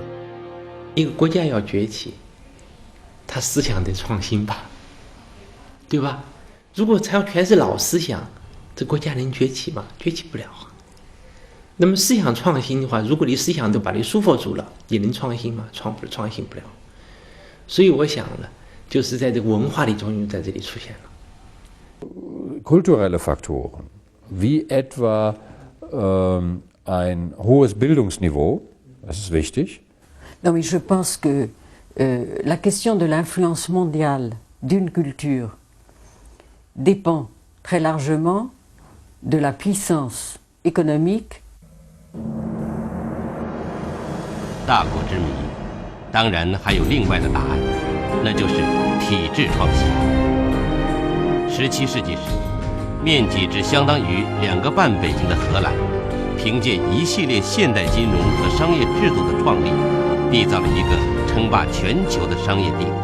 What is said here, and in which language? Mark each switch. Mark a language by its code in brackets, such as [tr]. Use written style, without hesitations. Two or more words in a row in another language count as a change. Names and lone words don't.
[zh] 一个国家要崛起，它思想得创新吧，对吧？如果全是老思想， 这国家能崛起吗？崛起不了。那么思想创新的话，如果你思想都把你束缚住了，你能创新吗？创新不了。所以我想呢，就是在这个文化的作用在这里出现了。 [de] Kulturelle Faktoren, wie etwa ein hohes Bildungsniveau, das ist wichtig. [fr] Non, mais je pense que la question de l'influence mondiale d'une culture dépend très largement de la puissance économique. [zh] 大国之谜，当然还有另外的答案，那就是体制创新。17世纪时，面积只相当于2个半北京的荷兰，凭借一系列现代金融和商业制度的创立，缔造了一个称霸全球的商业帝国。